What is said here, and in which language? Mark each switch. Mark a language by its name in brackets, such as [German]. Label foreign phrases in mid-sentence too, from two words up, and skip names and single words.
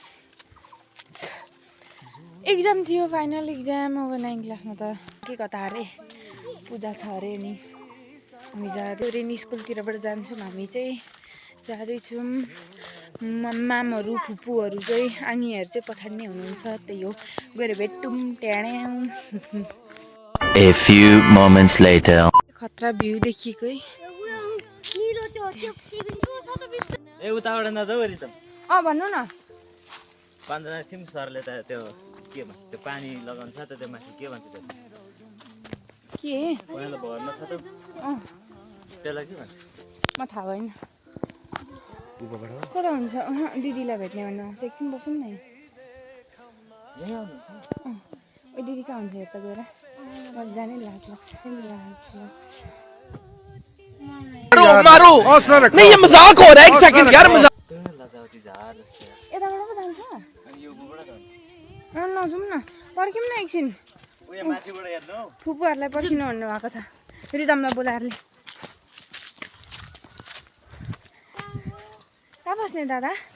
[Nepali] एक्जाम थियो [English] final exam [Nepali] अब 9 क्लासमा त के कता अरे पूजा छ अरे नि हामी जाँदै रेनी स्कुलतिरबाट जान्छौँ हामी चाहिँ जाँदैछौँ मामहरू फुपूहरू चाहिँ आङीहरू चाहिँ पछाडि नै हुनुहुन्छ त्यही हो गएर भेटौँ ट्याड्याउ [English] A few moments later [Nepali] खतरा भ्यू देखिएको है ए उताबाट नजाऊ रितम भन्नु न पाँचजना थियौँ सरले त त्यो के भन्छ त्यो पानी लगाउनु छ त त्यो माथि के भन्छ त्यो के पहिला भर्न छ त त्यसलाई के भन्छ म थाहा भएन कता हुन्छ दिदीलाई भेट्ने भन्नु एकछिन बसौँ न ओ दिदी कहाँ हुन्छ यता गएर जानै लाज [Hindi] मारो नहीं ये मजाक हो रहा है एक सेकंड यार मजाक [Nepali] लजावटी झार जस्तो यताबाट पो जान्छ नजाउँ न पर्ख्यौँ न एकछिन उयो माथिबाट हेर्नु फुपूहरूलाई पर्खिनु भन्नुभएको छ रिदमलाई बोलाएर कहाँ बस्ने दादा